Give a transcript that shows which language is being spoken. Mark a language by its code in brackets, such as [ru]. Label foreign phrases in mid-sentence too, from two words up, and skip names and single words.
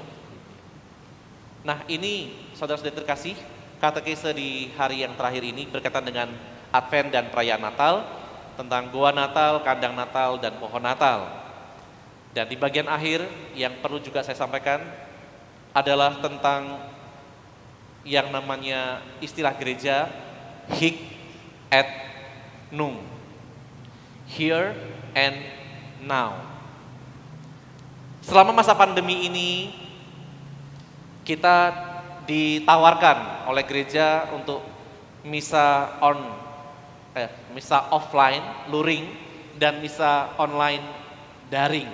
[id] Nah, ini saudara-saudara terkasih, katekese di hari yang terakhir ini berkaitan dengan Advent dan perayaan Natal, tentang goa Natal, kandang Natal, dan pohon Natal. Dan di bagian akhir yang perlu juga saya sampaikan adalah tentang yang namanya istilah gereja [la] hic et nunc, [en] here and now. [id] Selama masa pandemi ini kita ditawarkan oleh gereja untuk misa offline, luring, dan misa online, daring.